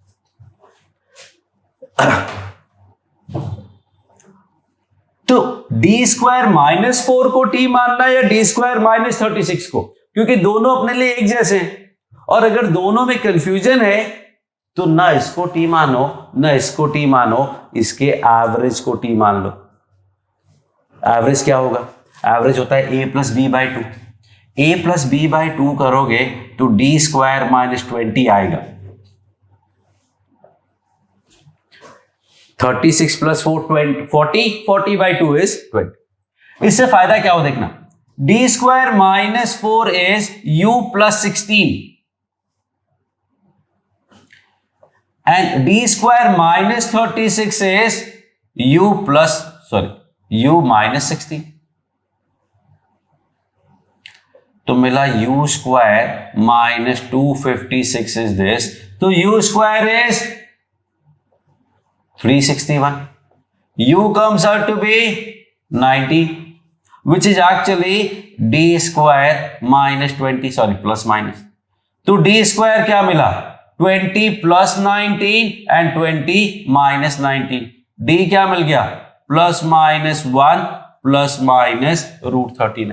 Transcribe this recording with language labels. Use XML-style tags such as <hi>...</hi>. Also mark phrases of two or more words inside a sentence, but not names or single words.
<hi>तो</hi> <en>d square</en> <hi>-4 को टी मानना या</hi> <en>d square</en> <hi>-36 को, क्योंकि दोनों अपने लिए एक जैसे हैं। और अगर दोनों में कंफ्यूजन है तो ना इसको टी मानो ना इसको टी मानो, इसके एवरेज को टी मान लो। एवरेज क्या होगा? एवरेज होता है a + b/2। a + b/2 करोगे तो</hi> <en>d square</en> <hi>-20 आएगा। 36 + 4 40 40/2 इज 20। इससे फायदा क्या हो देखना,</hi> <en>d square -4 is u + 16 and d square -36 is u -16।</en> <hi>तो मिला</hi> <en>u square -256 is this, तो u square is 361। u comes out to be 90 which is actually d square -20 तो d square</en> <hi>क्या मिला?</hi> <en>20 + 19 and 20 - 19।</en> <hi>d क्या मिल गया? +-1 +- √39।</hi>